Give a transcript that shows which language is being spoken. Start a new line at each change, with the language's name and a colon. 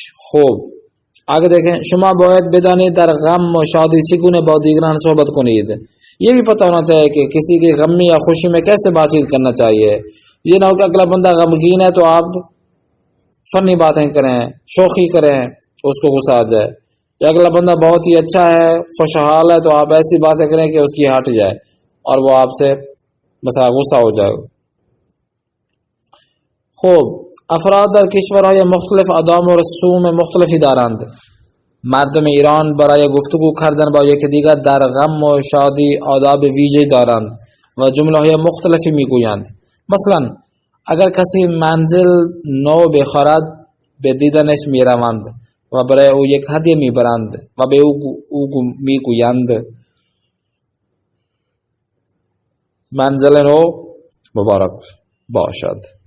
Persian: خوب،
Urdu: آگے دیکھیں.
Persian: شما باید بدانید در غم و شادی چگونه با دیگران صحبت کنید.
Urdu: یہ بھی پتہ ہونا چاہیے کہ کسی کی غمی یا خوشی میں کیسے بات چیت کرنا چاہیے. یہ نہ ہو کہ اگلا بندہ غمگین ہے تو آپ فنی باتیں کریں، شوخی کریں، اس کو غصہ آ جائے. یا اگلا بندہ بہت ہی اچھا ہے، خوشحال ہے، تو آپ ایسی باتیں کریں کہ اس کی ہٹ جائے اور وہ آپ سے مثلا غصہ ہو جائے.
Persian: خوب، افراد در کشورهای مختلف آداب و رسوم مختلفی دارند. مردم ایران برای گفتگو کردن با یکدیگر در غم و شادی آداب ویژه‌ای دارند و جمله‌های مختلفی میگویند. مثلا اگر کسی منزل نو بخرد به دیدنش میروند و برای او یک هدیه میبرند و به او میگویند منزل نو مبارک باشد.